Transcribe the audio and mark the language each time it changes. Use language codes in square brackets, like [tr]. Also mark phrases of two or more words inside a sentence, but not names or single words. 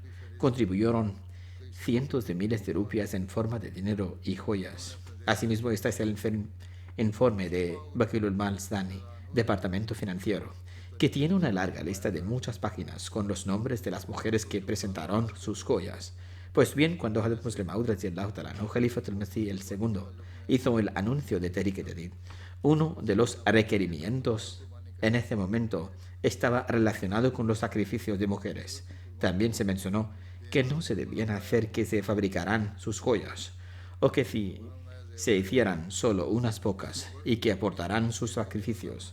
[es] Contribuyeron cientos de miles de rupias en forma de dinero y joyas. Asimismo, este es el informe de Bakilul Mal Sani, Departamento Financiero, que tiene una larga lista de muchas páginas con los nombres de las mujeres que presentaron sus joyas. Pues bien, cuando Hazrat Musleh Maud [ar] رضي الله تعالى عنه, [es] Khalifatul Masih el segundo, hizo el anuncio de Tehrik-e-Jadid, uno de los requerimientos en ese momento estaba relacionado con los sacrificios de mujeres. También se mencionó que no se debían hacer que se fabricaran sus joyas, o que si se hicieran solo unas pocas y que aportarán sus sacrificios.